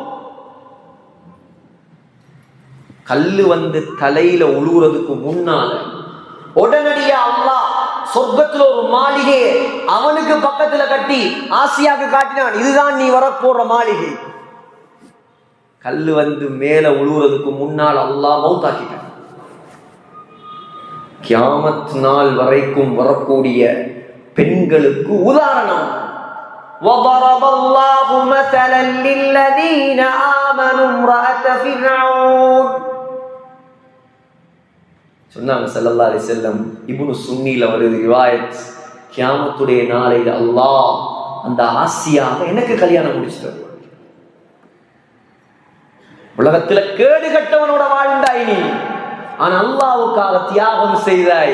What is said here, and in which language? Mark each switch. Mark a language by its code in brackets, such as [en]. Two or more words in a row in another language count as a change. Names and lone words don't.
[ta] கல்லு வந்து தலையில உழுவுறதுக்கு முன்னால உடனடியா அல்லாஹ் சொர்க்கத்துல ஒரு மாளிகையை அவனுக்கு பக்கத்துல கட்டி ஆசியாவுக்கு காட்டினான், இதுதான் நீ வரப்போற மாளிகை. கல்லு வந்து மேல உழுவுறதுக்கு முன்னால் அல்லாஹ் மௌத்தாக்கிட்டான். கியாமத் நாள் வரைக்கும் வரக்கூடிய பெண்களுக்கு உதாரணம். [ar] وَضَرَبَ اللَّهُ مَثَلًا لِلَّذِينَ آمَنُوا امْرَأَتَ فِرْعَوْنَ. [ta] சொன்னாங்க [ar] صلى الله عليه وسلم, [ta] இப்னு சுன்னில வருது ரிவாயத், கியாமத்துடைய நாளையில அல்லாஹ் அந்த ஆசியாவை எனக்கு கல்யாணம் முடிச்சிட்டார். உலகத்துல கேடு கட்டவனோட வாழ்ந்தாய் நீ, ஆனா அல்லாஹ்வுக்காக தியாகம் செய்தாய்.